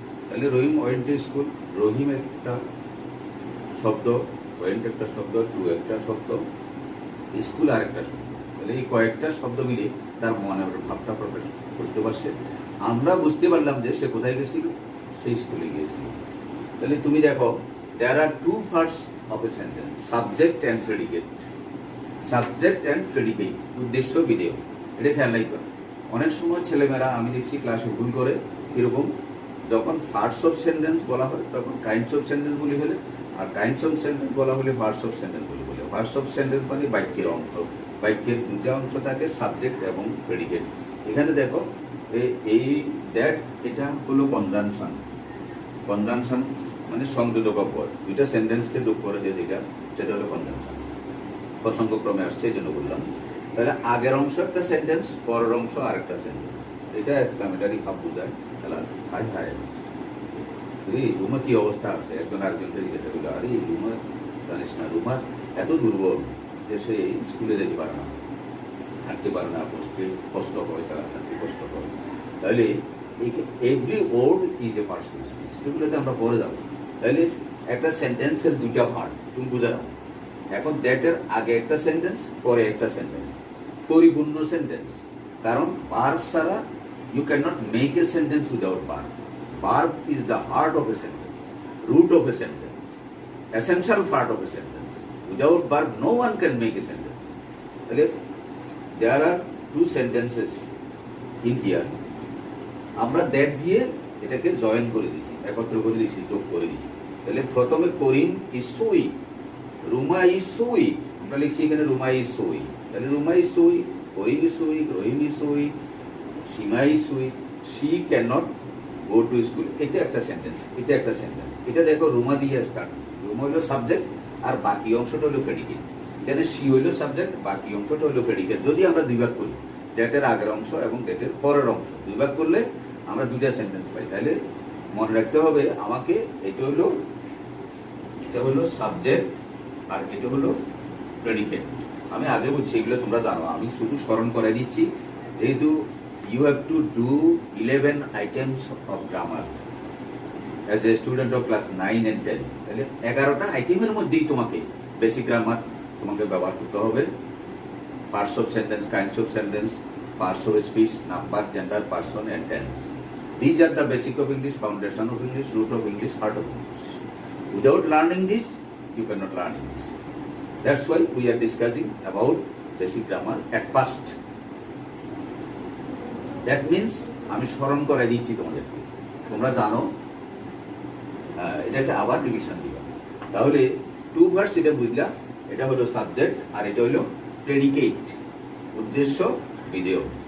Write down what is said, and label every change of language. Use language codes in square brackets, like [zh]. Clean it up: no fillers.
[en] তাহলে Rahim went to school. [bn] রহিম একটা শব্দ, ওয়েন্ট একটা শব্দ, টু একটা শব্দ, স্কুল আর একটা শব্দ। তাহলে এই কয়েকটা শব্দ মিলে তার মনের ভাবটা প্রকাশ করতে পারছে। আমরা বুঝতে পারলাম যে সে কোথায় গেছিল, সে স্কুলে গিয়েছিল। তাহলে তুমি দেখো, [en] there are two parts of a sentence, subject and predicate. Subject and predicate, [bn] উদ্দেশ্য বিধেয়। এটা খেয়াল রাখবে। অনেক সময় ছেলেমেয়েরা আমি দেখছি ক্লাসে ভুল করে, এরকম যখন পার্টস অফ সেন্টেন্স বলা হয় তখন কাইন্ডস অফ সেন্টেন্স বলে ফেলে, আর কাইন্ডস অফ সেন্টেন্স বলা হলে পার্টস অফ সেন্টেন্স বলে বলে। পার্টস অফ সেন্টেন্স মানে বাক্যের অংশ। বাক্যের দুটা অংশ থাকে, সাবজেক্ট এবং প্রেডিকেট। এখানে দেখো এই দ্যাট, এটা হলো কনজাংশন। কনজাংশন মানে সংযোজক অপর, দুইটা সেন্টেন্সকে যোগ করে যে যেটা, সেটা হলো কনজাংশন। প্রসঙ্গক্রমে আসছে এই জন্য বললাম। তাহলে আগের অংশ একটা সেন্টেন্স, পরের অংশ আরেকটা সেন্টেন্স। এটা এক্সক্লামেটরি ভাব বোঝায়। হাই হাই রুমা কি অবস্থা আছে, একজন আরেকজনকে জিজ্ঞাসা করলো, আরে রুমা জানিস না, রুমা এত দুর্বল যে সে স্কুলে যেতে পারে না, হাঁটতে পারে না, বসতে কষ্ট হয়, তার হাঁটতে কষ্ট হয়। [en] তাহলে every word is a person speech, [bn] এগুলোতে আমরা পরে যাবো। তাহলে একটা সেন্টেন্সের দুইটা পার্ট তুমি বুঝে নাও। এখন দ্যাটের আগে একটা সেন্টেন্স, পরে একটা সেন্টেন্স, পরিপূর্ণ সেন্টেন্স। কারণ ভার্ব ছাড়া [en] you cannot make a sentence without verb. Verb is the heart of a sentence, root of a sentence, essential part of a sentence. Without verb, no one can make a sentence. There are two sentences in here. [bn] আমরা that দিয়ে এটাকে join করে দিয়েছি, একত্র করে দিয়েছি, যোগ করে দিয়েছি। তাহলে প্রথমে [en] Karim is so weak, Ruma is so weak, [bn] আমরা লিখছি এখানে [en] Ruma is so weak। তাহলে Ruma is so weak, Karim is so weak, Rahim is so weak, Sima is weak, she cannot go to school। [bn] এটা একটা সেন্টেন্স, এটা একটা সেন্টেন্স। এটা দেখো রুমা দিয়ে স্টার্ট। রুমা হলো সাবজেক্ট আর বাকি অংশটা হলো প্রেডিকেট। এখানে she হলো সাবজেক্ট, বাকি অংশটা হলো প্রেডিকেট। যদি আমরা দুই ভাগ করি, দ্যাটের আগের অংশ এবং দ্যাটের পরের অংশ দুই ভাগ করলে আমরা দুইটা সেন্টেন্স পাই। তাহলে মনে রাখতে হবে আমাকে, এটা হলো সাবজেক্ট আর এটা হলো প্রেডিকেট। আমি আগে বলছি, এগুলো তোমরা জানো, আমি শুধু স্মরণ করে দিচ্ছি। [en] যেহেতু you have to do 11 items of grammar, as a student of class 9 and 10, [bn] তাহলে 11টা আইটেমের মধ্যেই তোমাকে বেসিক গ্রামার তোমাকে ব্যবহার করতে হবে। [en] Parts of sentence, kinds of sentence, parts of speech, number, gender, person and tense. These are the basic of English, foundation of English, root of English, heart of English. Without learning this, you cannot learn English. That's why we are discussing about basic grammar at first. That means [bn] আমি স্মরণ করে দিচ্ছি তোমাদেরকে, তোমরা জানো, এটাকে আবার revision দিবা। তাহলে টু ভার্স এটা বুঝলা, এটা হলো সাবজেক্ট আর এটা হলো প্রেডিকেট, উদ্দেশ্য বিধেয়।